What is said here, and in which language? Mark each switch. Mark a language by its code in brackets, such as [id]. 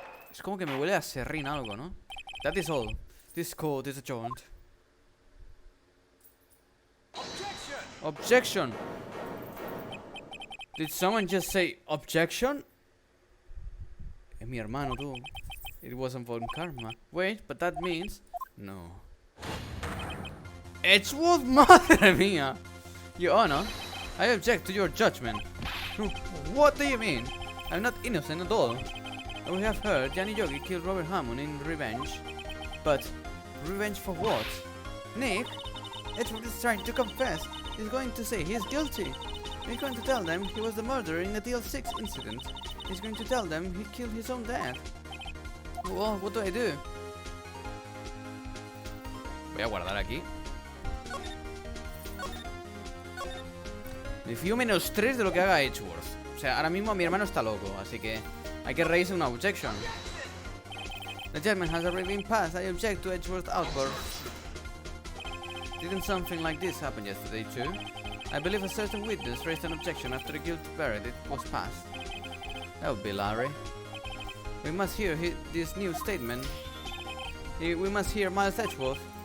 [es] Es como que me huele a serrín algo, ¿no? [en] That is all. This court is adjourned. Objection! Did someone just say objection? [es] Es mi hermano, tú. [en] It wasn't Von Karma. Wait, but that means... No. [es] Edgeworth, madre mía! [en] Your Honor, I object to your judgment. What do you mean? I'm not innocent at all. We have heard Gianni Yogi killed Robert Hammond in revenge. But, revenge for what? Nick? Edgeworth is trying to confess. He's going to say he's guilty. He's going to tell them he was the murderer in the DL6 incident. He's going to tell them he killed his own dad. Well, what do I do? [es] Voy a guardar aquí. Me fío menos 3 de lo que haga Edgeworth. O sea, ahora mismo mi hermano está loco, así que hay que raise una objection. [en] The judgment has already been passed. I object to Edgeworth's outburst. Didn't something like this happen yesterday too? I believe a certain witness raised an objection after the guilty verdict was passed. That would be Larry. We must hear this new statement. We must hear Miles Edgeworth.